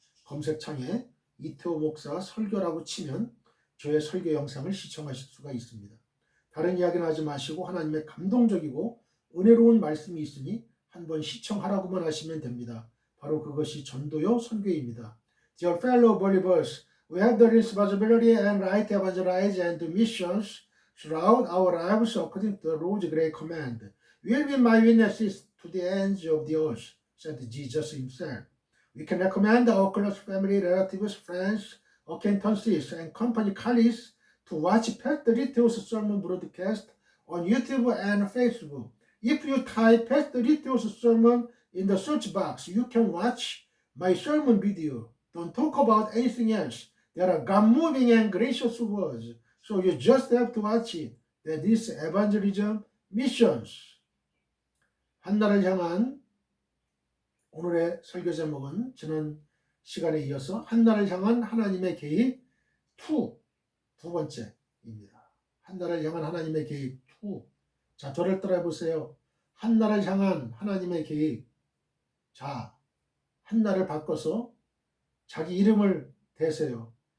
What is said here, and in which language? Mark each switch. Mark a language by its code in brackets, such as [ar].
[ko] 검색창에 이태호 목사 설교라고 치면 저의 설교 영상을 시청하실 수가 있습니다. 다른 이야기는 하지 마시고 하나님의 감동적이고 은혜로운 말씀이 있으니 한번 시청하라고만 하시면 됩니다. 바로 그것이 전도요 선교입니다. [en] Dear fellow believers, we have the responsibility and right to evangelize and do missions throughout our lives according to the Lord's great command. We will be my witnesses to the ends of the earth, said Jesus himself. We can recommend our close family, relatives, friends, acquaintances, and company colleagues to watch Pastor Litto's sermon broadcast on YouTube and Facebook. If you type Pastor Litto's sermon in the search box, you can watch my sermon video. Don't talk about anything else. There are God-moving and gracious words, so you just have to watch it. That is evangelism missions. [ko] 한나라를 향한 오늘의 설교 제목은 지난 시간에 이어서 한나라를 향한 하나님의 계획 2, 두 번째입니다. 한나라를 향한 하나님의 계획 2. 자, 저를 따라해 보세요. 한나라를 향한 하나님의 계획. 자, 한나를 바꿔서 자기 이름을 대세요.